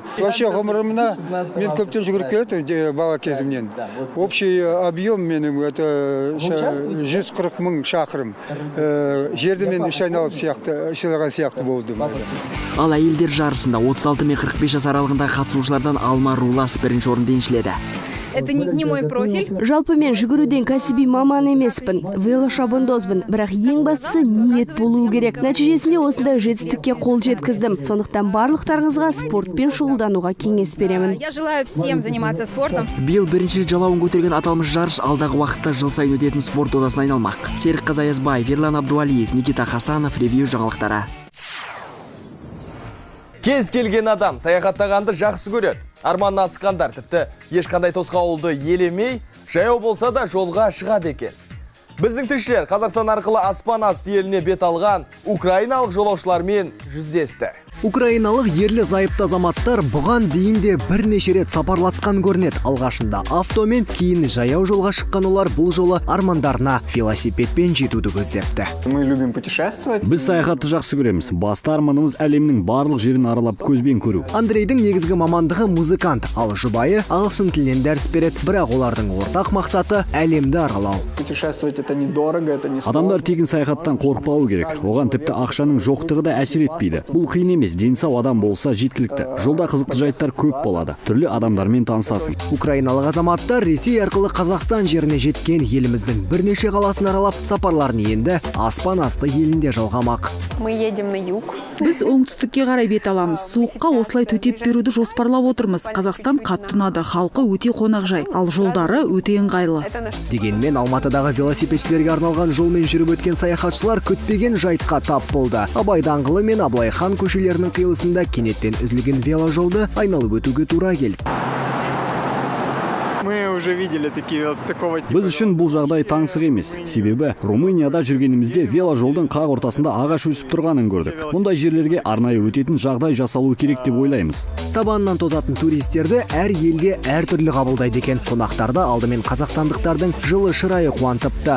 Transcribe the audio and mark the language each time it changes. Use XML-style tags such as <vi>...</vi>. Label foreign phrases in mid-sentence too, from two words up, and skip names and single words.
<kk>Вообще ғұмырымда мен көптен жүгіріп келеді бала кезімнен.</kk> <ru>Общий объем</ru> <kk>менің это 140 мың шақырым. Жерді мен үш айналып сияқты болдым. Ал әйелдер жарысында 36 мен 45 жас аралығындағы қатысушылардан Алма Рулас бірінші орынды еншіледі.</kk> <ru>Это не мой профиль.</ru> <kk>Жалпы мен жүгіруден кәсіби маман емеспін, велошабандозбын, бірақ ең бастысы ниет болуы керек. Нәтижесінде осындай жетістікке қол жеткіздім. Сондықтан барлықтарыңызға спортпен шұғылдануға кеңес беремін.</kk> <ru>Я желаю всем заниматься спортом.</ru> <kk>Биыл бірінші жалауын көтерген аталмыш жарыс алдағы уақытта жыл сайын өтетін спорт додасына айналмақ. Серікқазы Аязбаев, Ерлан Абдуалиев, Никита Хасанов, ревью жаңалықтары. Кез келген адам саяхаттағанды жақсы көреді. Арманына асыққандар тіпті ешқандай тосқауылды елемей, жаяу болса да жолға шығады екен. Біздің тілшілер Қазақстан арқылы аспан асты еліне бет алған украиналық жолаушылармен жүздесті. Украиналық ерлі зайыпты азаматтар бұған дейін де бірнеше рет сапарлатқан көрінеді. Алғашында автомен, кейін жаяу жолға шыққан олар бұл жолы армандарына велосипедпен жетуді көздепті.</kk> <ru>Мы любим путешествовать.</ru> <kk>Біз саяхатты жақсы көреміз. Басты арманымыз әлемнің барлық жерін аралап көзбен көру. Андрейдің негізгі мамандығы музыкант, ал жұбайы ағылшын тілінен дәріс береді, бірақ олардың ортақ мақсаты әлемді аралау.</kk> <ru>Путешествовать это недорого, это не сложно.</ru> <kk>Адамдар тегін саяхаттан қорықпауы керек. Оған тіпті ақшаның жоқтығы да әсер етпейді. Бұл қиын емес. Денсау адам болса жеткілікті. Жолда қызықты жайттар көп болады. Түрлі адамдармен танысасың. Украиналық азаматтар Ресей арқылы Қазақстан жеріне жеткен еліміздің бірнеше қаласын аралап, сапарларын енді аспан асты елінде жалғамақ.</kk> <ru>Мы едем на юг.</ru> <kk>Біз оңтүстікке қарай бет аламыз. Суыққа осылай төтеп беруді жоспарлап отырмыз. Қазақстан қатты ұнады, халқы өте қонақжай, ал жолдары өте ыңғайлы. Дегенмен Алматыдағы велосипедшілерге арналған жолмен жүріп өткен саяхатшылар күтпеген жайтқа тап болды. Абай даңғылы мен Абылай хан көшелерінің қиылысында кенеттен үзілген веложолды айналып өтуге тура келді.</kk> <ru>Мы уже видели такого типа.</ru> <kk>Біз үшін бұл жағдай таңсық емес. Себебі Румынияда жүргенімізде веложолдың қақ ортасында ағаш өсіп тұрғанын көрдік. Мұндай жерлерге арнайы өтетін жағдай жасалу керек деп ойлаймыз. Табанынан тозатын туристерді әр елде әртүрлі қабылдайды екен. Қонақтарды алдымен қазақстандықтардың жылы шырайы қуантыпты.</kk>